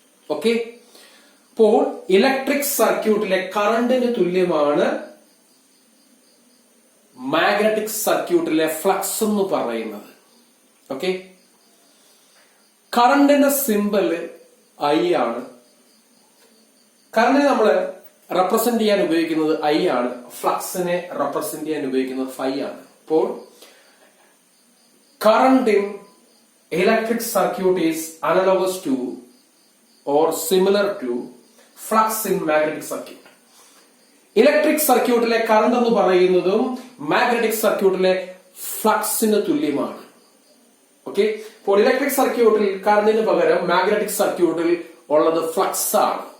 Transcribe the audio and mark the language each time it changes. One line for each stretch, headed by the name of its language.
Malayalam: Okay, അപ്പോൾ electric സർക്യൂട്ടിലെ കറണ്ടിന് തുല്യമാണ് മാഗ്നറ്റിക് സർക്യൂട്ടിലെ ഫ്ലക്സ് എന്ന് പറയുന്നത്. ഓക്കെ, കറണ്ടിന്റെ സിമ്പല് ഐ ആണ്. കറണ്ടിനെ നമ്മൾ റെപ്രസെന്റ് ചെയ്യാൻ ഉപയോഗിക്കുന്നത് ഐ ആണ്, ഫ്ലക്സിനെ റെപ്രസെന്റ് ചെയ്യാൻ ഉപയോഗിക്കുന്നത് ഫൈ ആണ്.
English: അപ്പോൾ current in electric circuit is analogous to or similar to flux in magnetic circuit.
Malayalam: Electric സർക്യൂട്ടിലെ കറണ്ട് എന്ന് പറയുന്നതും മാഗ്നറ്റിക് സർക്യൂട്ടിലെ ഫ്ലക്സിന് തുല്യമാണ്. ഓക്കെ, അപ്പോൾ ഇലക്ട്രിക് സർക്യൂട്ടിൽ കറണ്ടിന് പകരം മാഗ്നറ്റിക് സർക്യൂട്ടിൽ ഉള്ളത് ഫ്ലക്സ് ആണ്.